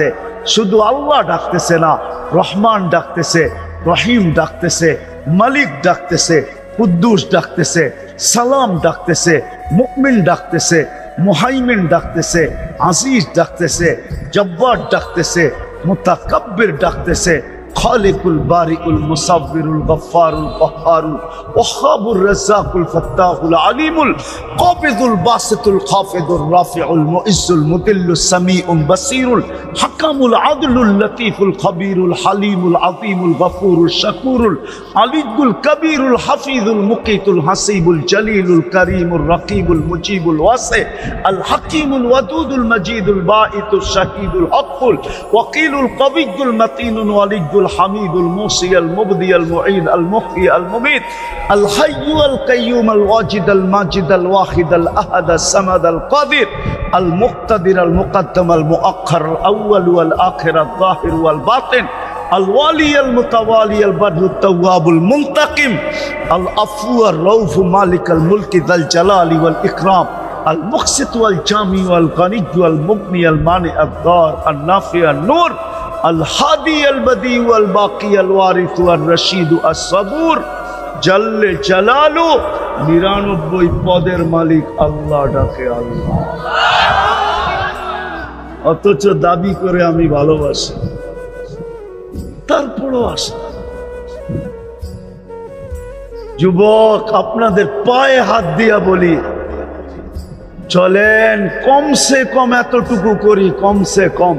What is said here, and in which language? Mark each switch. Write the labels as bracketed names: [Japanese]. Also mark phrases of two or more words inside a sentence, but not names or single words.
[Bangla] শুধু আল্লাহ ডাকতেছে না, রহমান ডাকতেছে, রহিম ডাকতেছে, মালিক ডাকতেছে, কুদ্দুস ডাকতেছে, সালাম ডাকতেছে, মুমিন ডাকতেছে, মুহাইমিন ডাকতেছে, আজিজ ডাকতেছে, জব্বার ডাকতেছে, মুতাকাব্বির ডাকতেছে, [Arabic] الخالقُ البارئُ المصورُ الغفارُ القهارُ الوهابُ الرزاقُ الفتاحُ العليمُ القابضُ الباسطُ الخافضُ الرافعُ المعزُّ المذلُّ السميعُ البصيرُ الحكمُ العدلُ اللطيفُ الخبيرُ الحليمُ العظيمُ الغفورُ الشكورُ العليُّ الكبيرُ الحفيظُ المقيتُ الحسيبُ الجليلُ الكريمُ الرقيبُ المجيبُ الواسعُ الحكيمُ الودودُ المجيدُ الباعثُ الشهيدُ الحقُّ الوكيلُ القويُّ المتينُ الوليُّ الحميد الموصي المبدي المعيد المحيي المميت الحي القيوم الواجد الماجد الواحد الأحد الصمد القادر المقتدر المقدم المؤخر الأول والآخر الظاهر والباطن الوالي المتوالي البر التواب المنتقم العفو الرؤوف مالك الملك ذا الجلال والإكرام المقسط والجامع والغني والمغني المانع الضار النافع النور الهادي البديع والباقي الوارث والرشيد الصبور جل جلاله [Bangla] 99 পদের মালিক আল্লাহ ডাকে আল্লাহ, অথচ দাবি করে আমি ভালোবাসি, তারপরও আসে। যুবক, আপনাদের পায়ে হাত দিয়া বলি, চলেন [Hindi] कम से कम [Bangla] এতটুকু করি, [Hindi] कम से कम।